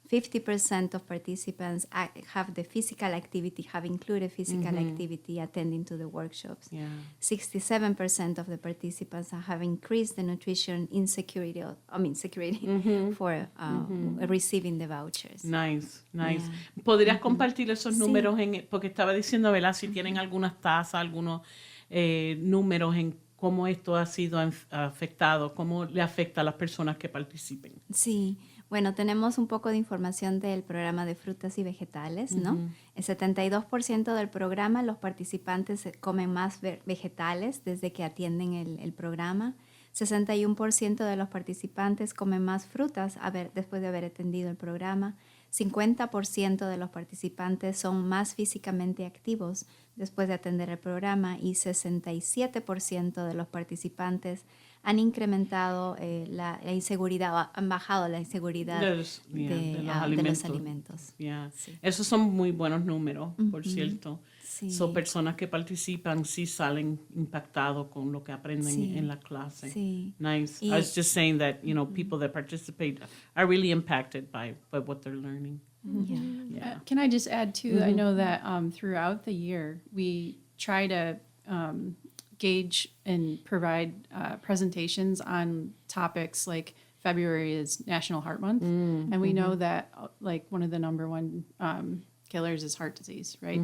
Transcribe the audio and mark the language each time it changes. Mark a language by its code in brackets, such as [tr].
[en] 50% of participants have the physical activity, have included physical activity attending to the workshops. Yeah. 67% of the participants have increased the nutrition insecurity, security for receiving the vouchers. Nice, nice. Yeah. [es] ¿Podrías compartir esos Sí. números porque estaba diciendo, ¿verdad? Si tienen algunas tasas, algunos números en cómo esto ha sido afectado, cómo le afecta a las personas que participen. Sí, bueno, tenemos un poco de información del programa de frutas y vegetales, ¿no? El 72% del programa, los participantes comen más vegetales desde que atienden el programa. 61% de los participantes comen más frutas después de haber atendido el programa. 50% de los participantes son más físicamente activos después de atender el programa y 67% de los participantes han incrementado la inseguridad, han bajado la inseguridad de los alimentos. [en] Yeah. [es] Sí. Esos son muy buenos números, por cierto. Sí. Son personas que participan, sí salen impactados con lo que aprenden Sí. en la clase. Sí. [en] Nice. [es] Y- [en] I was just saying that, you know, people that participate are really impacted by what they're learning. Yeah. Yeah. Can I just add too? I know that throughout the year we try to gauge and provide presentations on topics like February is National Heart Month, and we know that like one of the number one killers is heart disease, right?